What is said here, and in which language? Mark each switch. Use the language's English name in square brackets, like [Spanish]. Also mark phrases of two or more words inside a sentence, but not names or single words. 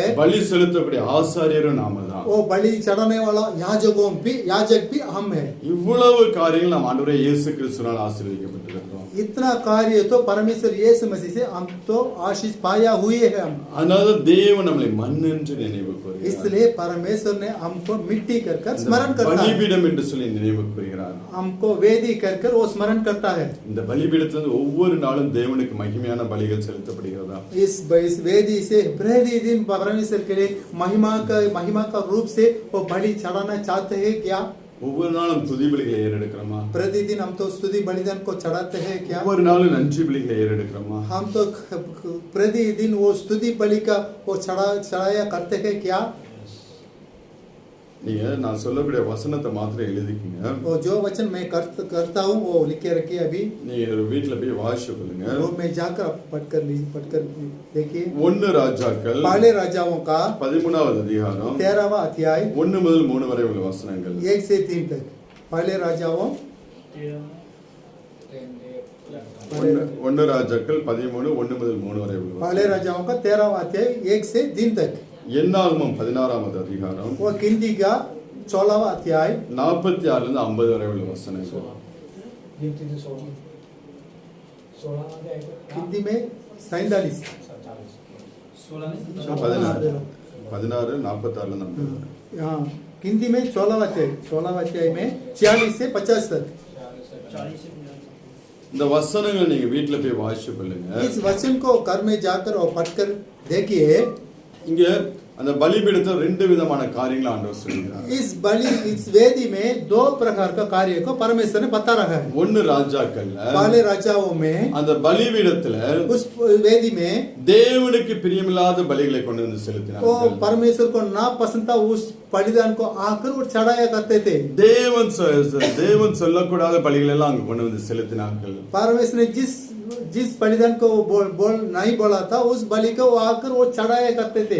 [Tamil] பலி செலுத்தக்கூடிய ஆசாரியரும் நாம தான், [Hindi] वो बलि चढ़ाने वाला याजक भी हम है। [Tamil] இவ்வளவு காரியங்கள் நாம் ஆண்டவரே இயேசு கிறிஸ்துவினால் ஆசீர்வதிக்கப்பட்டிருக்கிறோம். [Hindi] इतना कार्य तो परमेश्वर यीशु मसीह से हम तो आशीष पाया हुए हैं हम। [Tamil] அதனால தேவன் நம்மளை மண் என்று நினைவு கூறுகிறார். [Hindi] इसलिए परमेश्वर ने हमको मिट्टी कर स्मरण करता है, [Tamil] பலிபீடம் என்று சொல்லி நினைவு கூறுகிறார். [Hindi] हमको वेदी कर वो स्मरण करता है। [Tamil] இந்த பலிபீடத்திலிருந்து ஒவ்வொரு நாளும் தேவனுக்கு மகிமையான பலிகள் செலுத்தப்படுகிறதா? [Hindi] इस वेदी से प्रतिदिन परमेश्वर के लिए महिमा का रूप से वो बलि चढ़ाना चाहते हैं क्या? [Tamil] ஒவ்வொரு நாளும் துதி பலிகளை ஏறெடுக்கிறோமா? [Hindi] प्रतिदिन हम तो स्तुति बलिदान को चढ़ाते हैं क्या? [Tamil] ஒவ்வொரு நாளும் நன்றி பலிகளை ஏறெடுக்கிறோமா? [Hindi] हम तो प्रतिदिन वो स्तुति बलि का वो चढ़ाया करते हैं क्या? [Tamil] நீங்க நான் சொல்லக்கூடிய வசனத்தை மாத்திரம் எழுதிக்கீங்க. [Hindi] वो जो वचन मैं करता हूँ वो लिख के रखिए। अभी [Tamil] நீங்க வீட்ல போய் வாசிச்சு கொள்ளுங்க. [Hindi] रूम में जाकर पढ़कर देखिए। [Tamil] 1 ராஜாக்கள் [Hindi] पहले राजाओं का [Tamil] 13வது அதிகாரம் [Hindi] 13वां अध्याय [Tamil] 1 முதல் 3 வரை உள்ள வசனங்கள். [Hindi] 1 से 3 तक। पहले राजाओं [Tamil] 1 ராஜாக்கள் 13 1 முதல் 3 வரை உள்ள [Hindi] पहले राजाओं का 13वां अध्याय 1 से 3 तक। [Tamil] என்னாகமம் 16வது அதிகாரம் [Hindi] वो गिनती का 16वां अध्याय [Tamil] 46 லிருந்து 50 வரை உள்ள வசனங்கள். [Hindi] गिनती से 16 अध्याय गिनती में 47 [Tamil] 16 46 லிருந்து 50 வரை. [Hindi] हाँ गिनती में 16वां अध्याय में 46 से 50 तक 40 से 50 [Tamil] இந்த வசனங்களை நீங்க வீட்ல போய் வாசிச்சு கொள்ளுங்க. [Hindi] इस वचन को घर में जाकर और पढ़कर देखिए. [Tamil] இங்க அந்த பலிபீடத்துல ரெண்டு விதமான காரியங்களை ஆண்டவர் சொல்கிறார். [Hindi] इस वेदी में दो प्रकार का कार्य को परमेश्वर ने बता रहा है. [Tamil] ஒன்னு ராஜாக்கள்ல, [Hindi] पहले राजाओं में [Tamil] அந்த பலிபீடத்துல [Hindi] उस वेदी में [Tamil] தேவனுக்கு பிரியமில்லாத பலிகளை கொண்டு வந்து [Hindi] वो [Tamil] செலுத்தினார்கள். [Hindi] परमेश्वर को ना पसंद था उस बलिदान को आकर वो चढ़ाया करते थे. [Tamil] தேவன் சொல்லக்கூடாத பலிகளை எல்லாம் அங்க கொண்டு வந்து செலுத்தினார்கள். [Hindi] परमेश्वर ने जिस बलिदान को बोल नहीं बोला था उस बलि को वो आकर वो चढ़ाया करते थे.